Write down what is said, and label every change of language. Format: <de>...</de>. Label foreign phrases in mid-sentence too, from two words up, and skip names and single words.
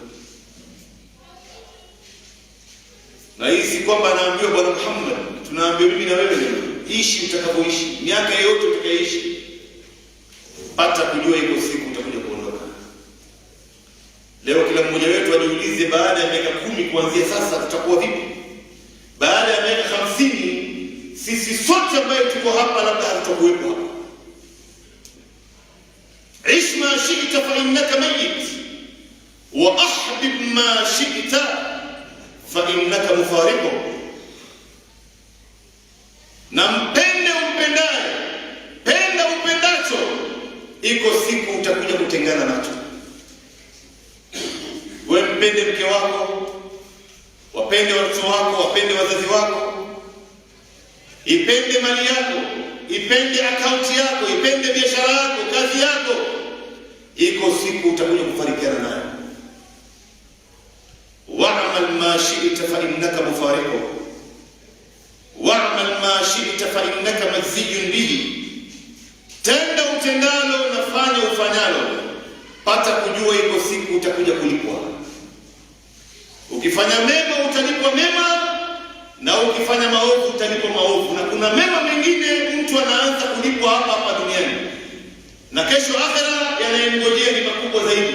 <sw>Na hii si kwamba anaambiwa bwana Muhammad, tunaambiwa mimi na wewe, ishi utakavyoishi, miaka yote utakaishi, pata kujua iko siku utakuja kuondoka. Leo kila mmoja wetu ajiulize, baada ya miaka 10 kuanzia sasa tutakuwa vipi? Baada ya miaka 50 sisi sote ambao tuko hapa labda hatutakuwepo hapa.</sw> <ar>عش ما شئت فإنك ميت وأحبب ما شئت فإنك مفارقه,</ar> <sw>na mpende umpendaye, penda umpendacho, iko siku utakuja kutengana nacho. Wewe mpende mke wako, wapende watoto wako, wapende wazazi wako, ipende mali yako, ipende akaunti yako, ipende biashara yako, kazi yako, iko siku utakuja kufarikiana nayo.</sw> <ar>واعمل ما شئت فإنك مفارقه واعمل ما شئت فإنك مجزي به,</ar> <sw>tenda utendalo na fanya ufanyalo, pata kujua iko siku utakuja kulipwa. Ukifanya mema utalipwa mema, na ukifanya maovu utalipwa maovu. Na kuna mema mengine mtu anaanza kulipwa hapa duniani, na kesho akhera yanayemngojea ni makubwa zaidi.</sw>